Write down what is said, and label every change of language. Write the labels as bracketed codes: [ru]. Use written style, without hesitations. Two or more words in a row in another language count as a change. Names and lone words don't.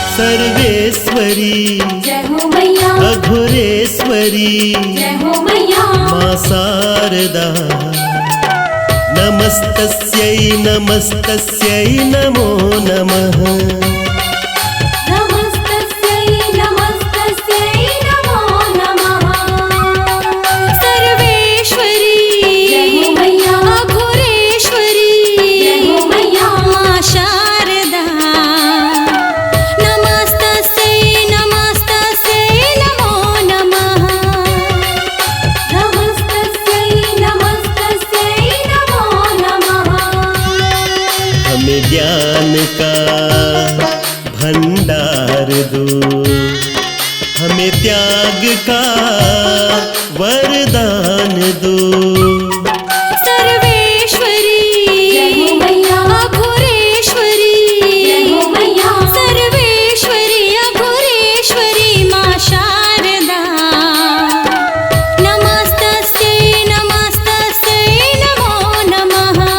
[hi] सर्वेश्वरी जय हो मैया, अघोरेश्वरी जय हो मैया, [sa] मां शारदा नमस्तस्यै नमस्तस्यै नमो नमः नमस्तस्यै नमस्तस्यै नमो नमः। [hi] सर्वेश्वरी जय हो मैया, अघोरेश्वरी जय हो मैया, [sa] मां शारदा नमस्तस्यै नमस्तस्यै नमो नमः नमस्तस्यै नमस्तस्यै नमो नमः। [hi] हमें ज्ञान का भंडार दो, हमें त्याग का वरदान दो। सर्वेश्वरी जय हो मैया, अघोरेश्वरी जय हो मैया, [sa] सर्वेश्वरी अघोरेश्वरी मां शारदा नमस्तस्यै नमस्तस्यै नमो नमः